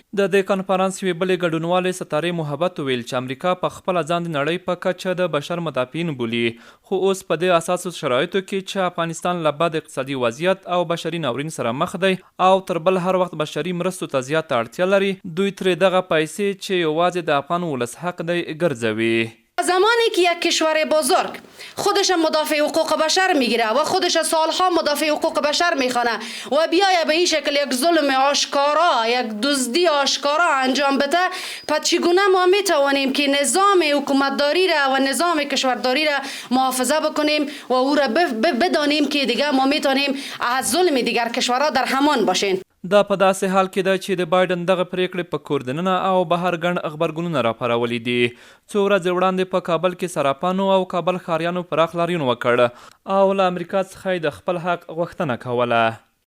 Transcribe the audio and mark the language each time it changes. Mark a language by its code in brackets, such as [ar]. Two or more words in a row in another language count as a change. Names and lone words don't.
[ps] د دې کنفرانس یوې بلې ګډونوالې ستارې محبت ویل چې امریکا په خپله ځان د نړۍ په کچه د بشر مدافعین بولي خو اوس په دې اساسو شرایطو کې چې افغانستان له بد اقتصادي وضعیت او بشري ناورین سره مخ دی او تر بل هر وخت بشري مرستو ته زیاته اړتیا لري دوی ترې دغه پیسې چې یوازې د افغان ولس حق دی ګرځوي. [fa] زمانی که یک کشور بزرگ خودش مدافع حقوق بشر میگیره و خودش سالها مدافع حقوق بشر میخوانه و بیایه به این شکل یک ظلم آشکارا یک دزدی آشکارا انجام بده پس چگونه ما میتوانیم که نظام حکومتداری را و نظام کشورداری را محافظه بکنیم و او را بدانیم که دیگه ما میتونیم از ظلم دیگر کشورها در همان باشین. [ps] دا په داسې حال کې ده چې د بایډن دغه پریکړې په کور دننه او بهر ګڼ غبرګونونه راپارولي دي. څو ورځې وړاندې په کابل کې صرافانو او کابل ښاریانو پراخ لاریون وکړ او له امریکا څخه د خپل حق غوښتنه کوله.